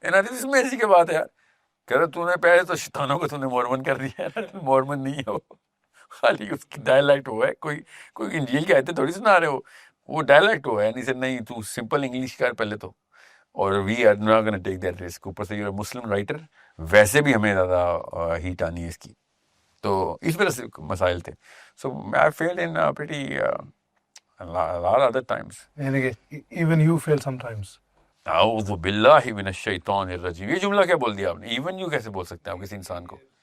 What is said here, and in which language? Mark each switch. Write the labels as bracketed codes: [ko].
[ur] اس میں ایسی کی بات ہے یار, کہہ رہا تو نے پہلے تو شیطانوں کو تم نے مورمن کر دیا ہے, مورمن نہیں ہو, خالی اس کی ڈائلیکٹ ہوا ہے, کوئی انجیل کی آیتیں تھوڑی سنا رہے ہو, وہ ڈائلیکٹ ہوا ہے. نہیں تو سمپل انگلش کر پہلے تو, اور [en] We are not gonna take that risk. [ur] اوپر سے [en] you Muslim writer, [ur] ویسے بھی ہمیں زیادہ ہیٹ آنی ہے اس کی, تو اس وجہ سے مسائل تھے. [en] So I failed in pretty a lot other times. یعنی کہ even you fail sometimes. [ar] اعوذ باللہ من الشیطان الرجیم, [ur] یہ جملہ کیا بول دیا آپ نے, ایون یو کیسے بول سکتے ہیں آپ کسی انسان کو؟